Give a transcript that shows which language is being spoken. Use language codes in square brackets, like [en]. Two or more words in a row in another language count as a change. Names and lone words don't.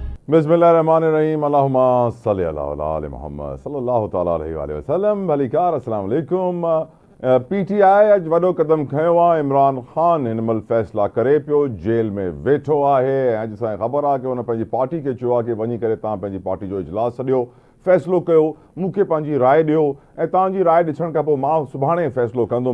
[ar] بسم الله الرحمن الرحيم اللهم صل على آل محمد صلى الله تعالى عليه وسلم. [sd] भलीकार [ar] السلام عليكم. [sd] पीटीआई अज वॾो क़दम खयो आहे। इमरान ख़ान हिन महिल फ़ैसिला करे पियो, जेल में वेठो आहे। अॼु असांखे ख़बर आहे कि हुन पंहिंजी पार्टी खे चयो आहे कि वञी करे तव्हां पंहिंजी पार्टी जो इजलास सॼो फ़ैसिलो कयो, मूंखे पंहिंजी राय ॾियो ऐं तव्हांजी राय ॾिसण खां पोइ मां सुभाणे फ़ैसिलो कंदुमि।